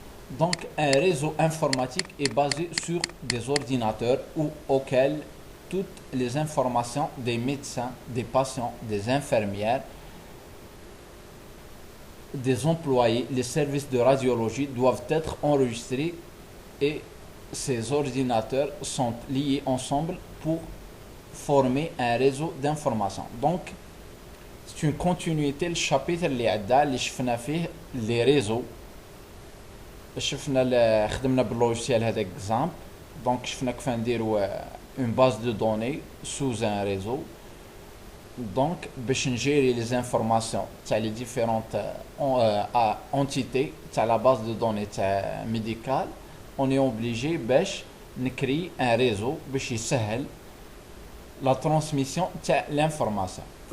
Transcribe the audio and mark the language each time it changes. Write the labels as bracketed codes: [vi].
[fr] Donc, un réseau informatique est basé sur des ordinateurs auxquels toutes les informations des médecins, des patients, des infirmières, des employés, les services de radiologie doivent être enregistrés et ces ordinateurs sont liés ensemble pour former un réseau d'information. Donc, c'est une continuité. Le chapitre [ar] اللي عدى اللي شفنا فيه [fr] les réseaux [ar] شفنا خدمنا باللوجيسيال هذا اكزامبل. [fr] دونك [ar] شفنا كيف نديروا [fr] une base de données sous un réseau. Donc, [ar] باش نجيري [fr] les informations تاع les différentes entités تاع la base de données تاع médicale, on est obligé [ar] باش نكري [fr] un réseau [ar] باش يسهل [fr] la transmission تاع l'information.